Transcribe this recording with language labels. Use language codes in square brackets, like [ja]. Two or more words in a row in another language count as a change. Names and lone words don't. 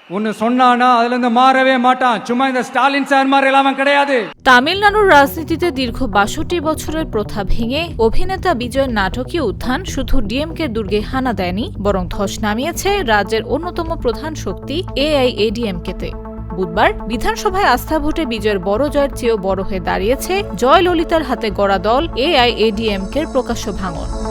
[ta] ஒன்னு சொன்னானா அதுல இருந்து மாறவே மாட்டான். சும்மா இந்த ஸ்டாலின் சார் மாதிரி எல்லாம் கிடையாது. [bn] তামিলনাড়ুর রাজনীতিতে দীর্ঘ ৬২ বছরের প্রথা ভেঙে অভিনেতা বিজয়ের নাটকীয় উত্থান শুধু ডিএমকে দুর্গে হানা দেয়নি, বরং ধস নামিয়েছে রাজ্যের অন্যতম প্রধান শক্তি এআইএডিএমকেতে। বুধবার বিধানসভায় আস্থা ভোটে বিজয়ের বড় জয়ের চেয়েও বড় হয়ে দাঁড়িয়েছে জয়ললিতার হাতে গড়া দল এআইএডিএমকের প্রকাশ্য ভাঙন।